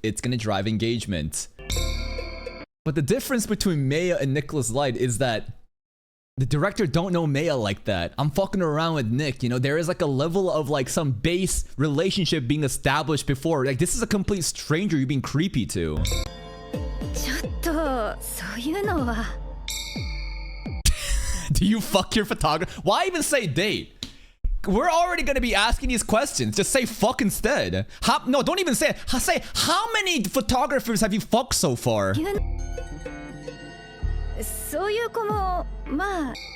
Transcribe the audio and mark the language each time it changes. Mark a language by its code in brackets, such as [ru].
[en] It's gonna drive engagement. But the difference between Maya and Nicholas Light is that the director don't know Maya like that. I'm fucking around with Nick, you know? There is like a level of like some base relationship being established before. Like, this is a complete stranger you're being creepy to. [ja] ちょっとそういうのは。 [en] Do you fuck your photographer? Why even say date? We're already gonna be asking these questions. Just say fuck instead. No, don't even say it. Say how many photographers have you fucked so far? [ja] そういう子もまあ。